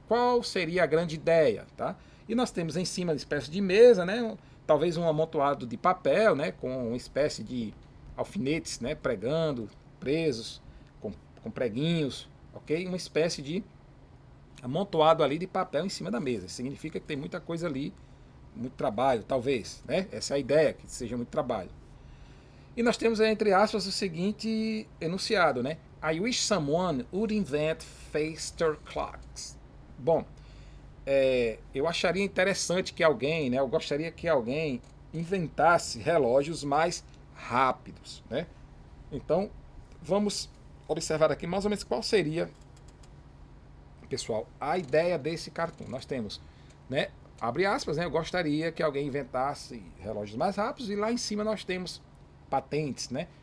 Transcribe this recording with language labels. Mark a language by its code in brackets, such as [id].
[pt] Qual seria a grande ideia, tá? E nós temos em cima uma espécie de mesa, né, talvez um amontoado de papel, né, com uma espécie de alfinetes, né, pregando, presos, com preguinhos, ok? Uma espécie de amontoado ali de papel em cima da mesa. Isso significa que tem muita coisa ali, muito trabalho, talvez, né? Essa é a ideia, que seja muito trabalho. E nós temos, entre aspas, o seguinte enunciado, né? [en] I wish someone would invent faster clocks. [pt] Bom, eu acharia interessante que alguém, né, eu gostaria que alguém inventasse relógios mais rápidos, né? Então, vamos observar aqui mais ou menos qual seria, pessoal, a ideia desse cartoon. Nós temos, né, abre aspas, né, eu gostaria que alguém inventasse relógios mais rápidos, e lá em cima nós temos patentes, né?